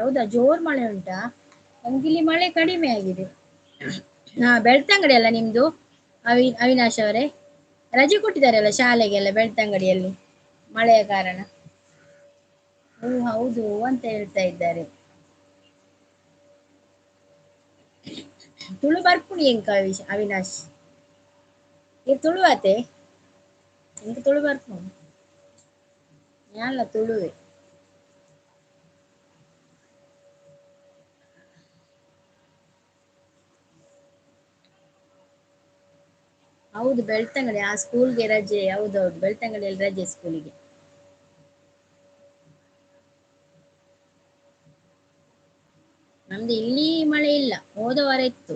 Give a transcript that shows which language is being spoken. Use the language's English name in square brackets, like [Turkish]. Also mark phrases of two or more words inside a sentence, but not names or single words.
[Kannada] ಹೌದಾ, ಜೋರ್ ಮಳೆ ಉಂಟಾ? ನಮ್ಗಿಲ್ಲಿ ಮಳೆ ಕಡಿಮೆ ಆಗಿದೆ. ಹಾ, ಬೆಳ್ತಂಗಡಿ ಅಲ್ಲ ನಿಮ್ದು ಅವಿನಾಶ್ ಅವರೇ? ರಜೆ ಕೊಟ್ಟಿದ್ದಾರಲ್ಲ ಶಾಲೆಗೆಲ್ಲ ಬೆಳ್ತಂಗಡಿಯಲ್ಲಿ, ಮಳೆಯ ಕಾರಣ. ಓ ಹೌದು ಅಂತ ಹೇಳ್ತಾ ಇದ್ದಾರೆ. [Tulu] ತುಳು ಬರ್ಪುಣಿ ಎಂಕ ಅವಿನಾಶ್? ಈ ತುಳು ಆತೆ ಎಂಕ ತುಳು ಬರ್ಪುಣಿ? ಯಾನ್ಲ ತುಳುವೆ. [Kannada] ಹೌದು ಬೆಳ್ತಂಗಡಿ ಆ ಸ್ಕೂಲ್ಗೆ ರಜೆ. ಹೌದೌದು, ಬೆಳ್ತಂಗಡಿಯಲ್ಲಿ ರಜೆ ಸ್ಕೂಲಿಗೆ. ನಮ್ದು ಇಲ್ಲಿ ಮಳೆ ಇಲ್ಲ, ಹೋದ ವಾರ ಇತ್ತು.